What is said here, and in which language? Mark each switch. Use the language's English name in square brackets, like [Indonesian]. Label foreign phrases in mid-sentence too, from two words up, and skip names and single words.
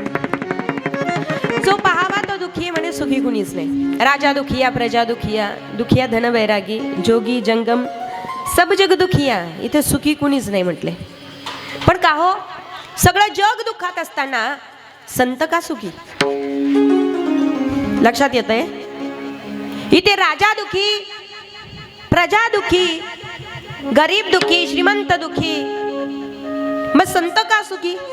[Marathi] जो पाहावा तो दुखी म्हणे सुखी कुणीच नाही. [Hindi] राजा दुखिया प्रजा दुखिया, दुखिया धन वैरागी, जोगी जंगम सब जग दुखिया, [Marathi] इथे सुखी कुणीच नाही म्हटले. पण का हो, सगळं जग दुःखात असताना संत का सुखी? लक्षात येतंय? इथे राजा दुखी, प्रजा दुखी, गरीब दुखी, श्रीमंत दुखी, मग संत का सुखी?